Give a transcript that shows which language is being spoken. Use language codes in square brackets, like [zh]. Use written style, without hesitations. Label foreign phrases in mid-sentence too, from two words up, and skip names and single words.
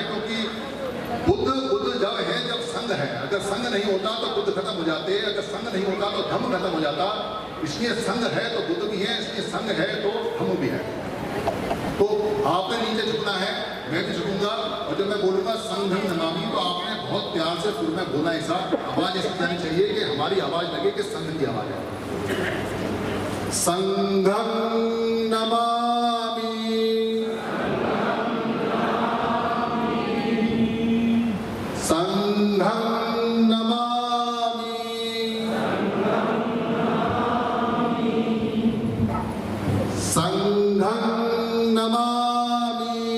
[hi] क्योंकि बुद्ध जब है जब संघ है। अगर संघ नहीं होता तो बुद्ध खत्म हो जाते, अगर संघ नहीं होता तो धम्म खत्म हो जाता। इसलिए संघ है तो बुद्ध भी है, इसलिए संघ है तो धम्म भी है। तो आपने नीचे झुकना है, मैं भी झुकूंगा। और जब मैं बोलूंगा [pi] संघं नमामि [hi] तो आपने बहुत प्यार से सुर में बोलना। ऐसा आवाज ऐसी जानी चाहिए कि हमारी आवाज लगे कि संघ की आवाज है। [pi] संघं नमामि, संघं नमामि, संघं नमामि,